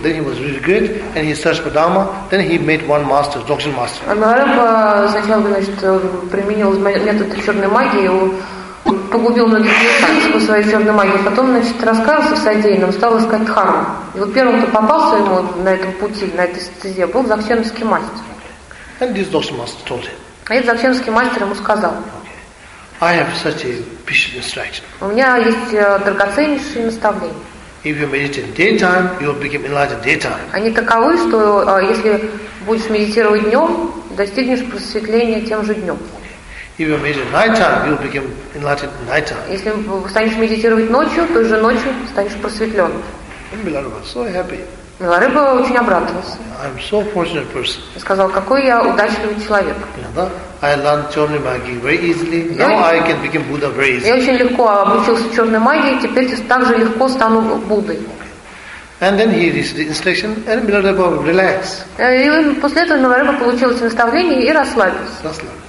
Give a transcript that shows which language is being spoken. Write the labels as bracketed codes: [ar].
[en] Then he was really good, and he searched for Dharma. Then he made one master, Dzogchen master. [ru] Milarepa сначала, значит, применил метод черной магии, погубил многих людей по своей черной магии. Потом, значит, раскаялся в содеянном, стал искать Дхарму. И вот первым, кто попался ему на этом пути, на этой стезе, был Дзогченовский мастер. [en] And this Dzogchen master told him. [ru] И этот Дзогченовский мастер ему сказал. [en] Okay. I have such a precious instruction. [ru] У меня есть драгоценнейшие наставления. [en] If you meditate daytime, you will become enlightened daytime. [ru] Они таковы, что если будешь медитировать днем, достигнешь просветления тем же днем. [en] If you meditate nighttime, you will become enlightened nighttime. [ru] Если станешь медитировать ночью, то же ночью станешь просветленным. [en] Milarepa so happy. [ru] Milarepa очень обрадовался. [en] I'm so fortunate person. [ru] И сказал, какой я удачливый человек. [en] I learned [ru] черной магии [en] very easily. Now I can become Buddha very easily. [ru] Я очень легко обучился черной магии, теперь так же легко стану Буддой. [en] And then he received the instruction, and Milarepa relaxed. [ru] И после этого Milarepa получил это наставление и расслабился.